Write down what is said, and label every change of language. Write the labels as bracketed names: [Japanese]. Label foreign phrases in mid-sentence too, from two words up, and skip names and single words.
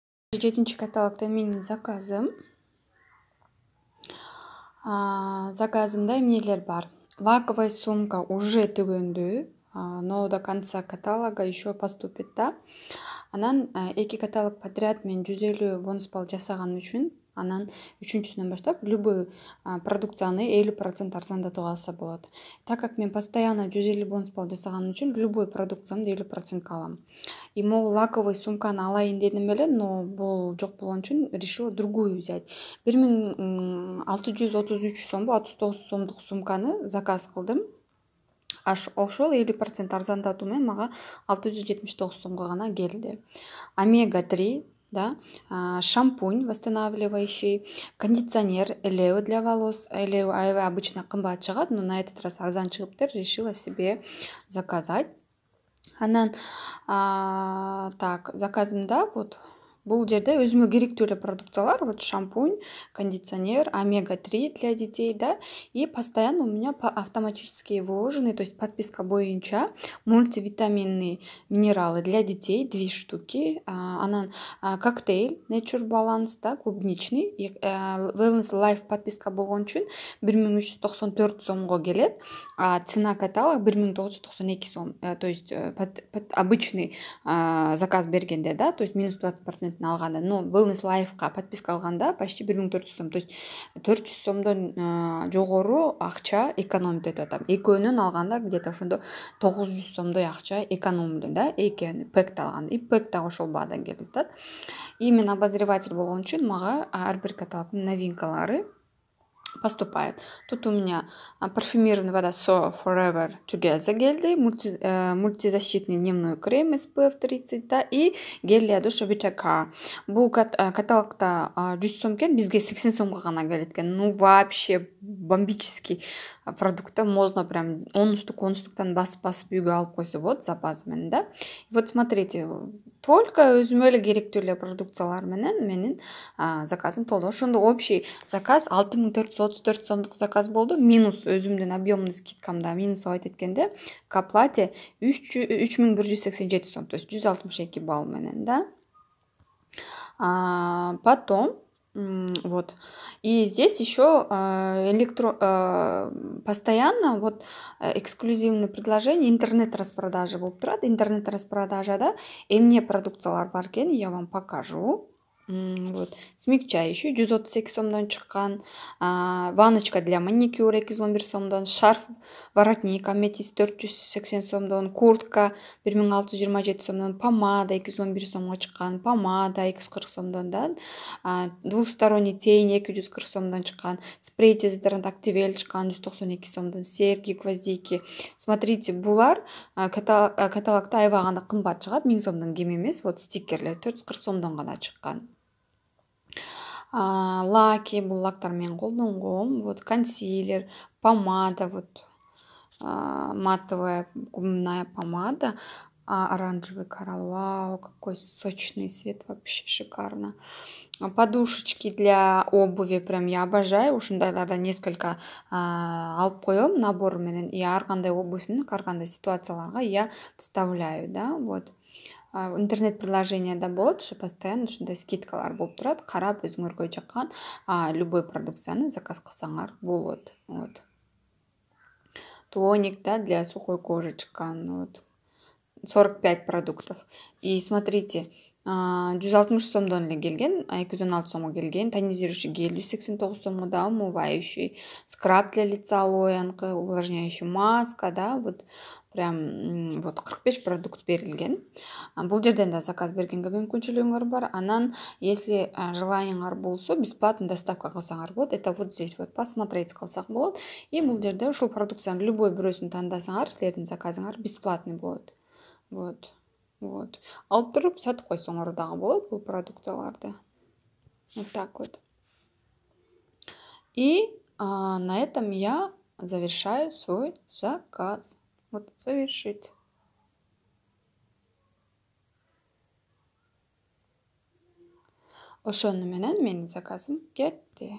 [Kyrgyz] 7 каталогтан менин заказым. Заказымда эмнелер бар. [Russian] Лаковая сумка уже [Kyrgyz] түгөндү, [Russian] но до конца каталога еще поступит да. [Kyrgyz] Анан 2 каталог подряд мен 150 бонус балл жасаган үчүн, анан 3-сүнөн баштап любой продукцияны 50% арзандатууга алса болот. [Russian] Так как [Kyrgyz] мен постоянно 150 бонус балл жасаган үчүн любой продукцияны 50% алам. [Russian] И могу лаковый [Kyrgyz] сумканы алайын дедим эле, но бул жок болгон үчүн [Russian] решила другую взять. [Kyrgyz] 1633 сомбу 39 сомдук сумканы заказ кылдым. Ошол 50% арзандатуу менен мага 679 сомго гана келди. [Russian] Омега-3, да, шампунь восстанавливающий, кондиционер Элео для волос. [Kyrgyz] Элео обычно кымбат чыгат, [Russian] но на этот раз [Kyrgyz] арзан чыгыптыр, [Russian] решила себе заказать. [Kyrgyz] Анан так, заказымда вот бул жерде өзүмө керектүү эле продукциялар, [Russian] вот шампунь, кондиционер, омега-3 для детей, да, и постоянно у меня автоматически вложены, то есть подписка боюнча мультивитаминные минералы для детей 2 штуки, анан коктейль Nature Balance, да, клубничный, [Kyrgyz] Wellness Life подписка болгон үчүн 1394 сомго келет, [Russian] а цена каталог [Kyrgyz] 1992 сом, [Russian] то есть обычный заказ [Kyrgyz] бергенде, [Russian] да, то есть минус [Kyrgyz] 20% алганда, но Wellness Life'ка подписка алганда почти 1400 сом, [Russian] то есть [Kyrgyz] 400 сомдон жогору акча экономить этип атам. Экөөнөн алганда где-то ошондо 900 сомдой акча экономдум, да, экөөнү пэкти алганда, и пэк дагы ошол баадан келип атат. И мен обозреватель болгон үчүн мага ар бир каталогдун новинкалары поступает. [Russian] Тут у меня парфюмированная вода So Forever Together келди, мультизащитный дневной крем SPF 30, да, и гель для душа Vitacar. [Kyrgyz] Бул каталогта 100 сом экен, бизге 80 сомго гана келет экен. [Russian] Ну вообще бомбический продукт, можно прям [Kyrgyz] 10 штуктан басып үйгө алып койсо болот запас менен, да. [Russian] Вот смотрите, только [Kyrgyz] өзүмө эле керектүү эле продукциялар менен менин заказым толду. Ошондо [Russian] общий заказ [Kyrgyz] 6434 сомдук заказ болду, минус өзүмдүн объемный скидкамда минус алып эткенде [Russian] к оплате [Kyrgyz] 3187 сом, [Russian] то есть [Kyrgyz] 162 балл менен, да. [Russian] Потом вот. И здесь еще постоянно вот эксклюзивное предложение интернет-распродажа [Kyrgyz] болуп турат. Интернет-распродажа, да, эмне продукциялар бар экен, [Russian] я вам покажу. Вот. Смягчающий 132 [Kyrgyz] сомдон чыккан, [Russian] ванночка для маникюра 211 сомдон, шарф воротник аметист 480 сомдон, куртка 1627 сомдон, помада 211 [Kyrgyz] сомго чыккан, [Russian] помада 240 сомдон, да, двусторонний тень 240 [Kyrgyz] сомдон чыккан, [Russian] спрей дезодорант Активель чыккан 192 сомдон, серьги гвоздики. Смотрите, [Kyrgyz] булар каталогта аябаганда кымбат чыгат, 1000 сомдон кем эмес. [Russian] Вот стикерлер [Kyrgyz] 440 сомдон гана чыккан. Лаки, бул лактар мен колдонгом, [Russian] вот консилер, помада, вот матовая губная помада, оранжевый коралл, вау, какой сочный цвет, вообще шикарно. Подушечки для обуви, прям я обожаю, [Kyrgyz] ушундайлардан несколько алып коем набор менен, [Russian] и [Kyrgyz] ар кандай обувьтун ар кандай ситуацияларга [Russian] я вставляю, да, вот. [Kyrgyz] Интернет приложенияда болот, ушу постоянно ушундай скидкалар болуп турат, карап өзүңөргө жаккан любой продукцияны заказ кылсаңар болот. [Russian] Вот. Тоник, да, для [Kyrgyz] сухой кожи чыккан, [Russian] вот. 45 продуктов. И смотрите, 160 [Kyrgyz] сомдон эле келген, [Russian] 216 [Kyrgyz] сомго келген, [Russian] тонизирующий гель 189 сомго, да, умывающий, скраб для лица лоянка, увлажняющий маска, да, вот прям вот 45 продукт берилген. [Kyrgyz] Бул жерден да заказ бергенге мүмкүнчүлүгүңөр бар. Анан если желаниеңар болсо бесплатно доставка кылсаңар болот. [Russian] Это вот здесь вот посмотреть [Kyrgyz] кылсак болот. И бул жерде ушул продукциянын любой бирөөсүн тандасаңар, силердин заказыңар бесплатный болот. [Russian] Вот. Вот. [Kyrgyz] Алып туруп сатып койсоңор дагы болот бул продукталарды. [Russian] Вот так вот. И на этом я завершаю свой заказ. Вот, завершить. [Kyrgyz] Ошону менен менин заказым кетти.